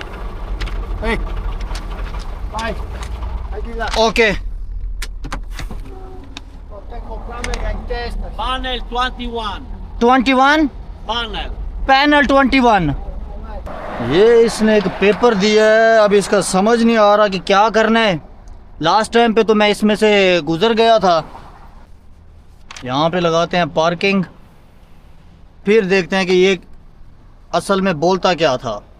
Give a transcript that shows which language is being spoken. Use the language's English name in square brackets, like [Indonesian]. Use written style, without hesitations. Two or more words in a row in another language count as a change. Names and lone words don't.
[Italian] Hey, vai, vai di là. Ok. Tengo camera in testa. Panel 21. 21? Panel. [Urdu] पैनल 21। یہ اس نے ایک پیپر دیا ہے، اب اس کا سمجھ نہیں آ رہا کہ کیا کرنا ہے. [English] last time [Urdu] پہ تو میں اس میں سے گزر گیا تھا. یہاں پہ لگاتے ہیں پارکنگ، پھر دیکھتے ہیں کہ یہ اصل میں بولتا کیا تھا.